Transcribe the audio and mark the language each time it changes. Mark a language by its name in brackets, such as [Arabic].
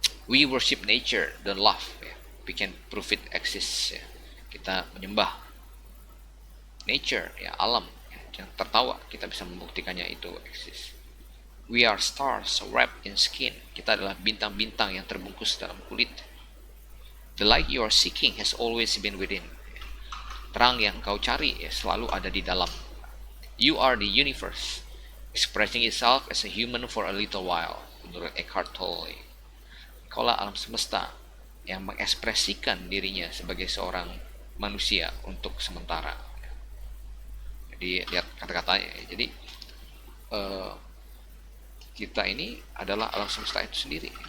[English] We worship nature, don't love, ya. We can prove it exists, ya. [Indonesian] Kita menyembah nature, ya, alam, yang tertawa, kita bisa membuktikannya itu eksis. [English] We are stars wrapped in skin. [Indonesian] Kita adalah bintang-bintang yang terbungkus dalam kulit. [English] The light you are seeking has always been within. [Indonesian] Terang yang kau cari ya, selalu ada di dalam. [English] You are the universe, expressing itself as a human for a little while. [Indonesian] Menurut Eckhart Tolle, kaulah alam semesta yang mengekspresikan dirinya sebagai seorang manusia untuk sementara. Jadi lihat kata-katanya. Jadi kita ini adalah alam semesta itu sendiri.